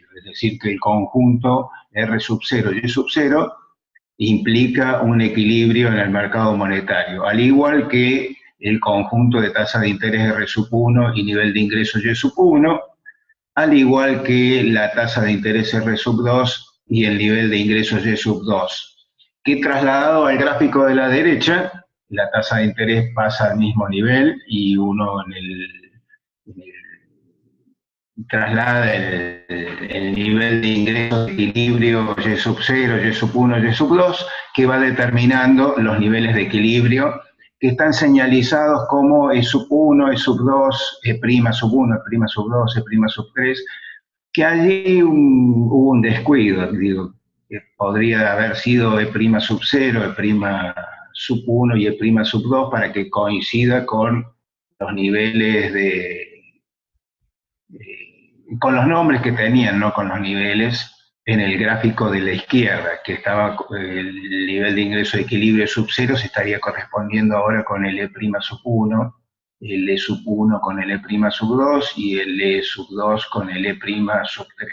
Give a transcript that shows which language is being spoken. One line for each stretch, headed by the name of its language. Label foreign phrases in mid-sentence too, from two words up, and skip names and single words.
Spanish: Es decir, que el conjunto R sub 0 y Y sub 0 implica un equilibrio en el mercado monetario, al igual que el conjunto de tasa de interés R sub 1 y nivel de ingreso Y sub 1, al igual que la tasa de interés R sub 2 y el nivel de ingresos Y sub 2, que trasladado al gráfico de la derecha, la tasa de interés pasa al mismo nivel y uno traslada el nivel de ingresos de equilibrio Y sub 0, Y sub 1, Y sub 2, que va determinando los niveles de equilibrio que están señalizados como E sub 1, E sub 2, E' sub 1, E' sub 2, E' sub 3, que allí hubo un descuido, digo, que podría haber sido E' sub 0, E' sub 1 y E' sub 2 para que coincida con los niveles con los nombres que tenían, no con los niveles, en el gráfico de la izquierda, que estaba el nivel de ingreso de equilibrio sub 0 se estaría correspondiendo ahora con el E' sub 1, el E sub 1 con el E' sub 2 y el E sub 2 con el E' sub 3.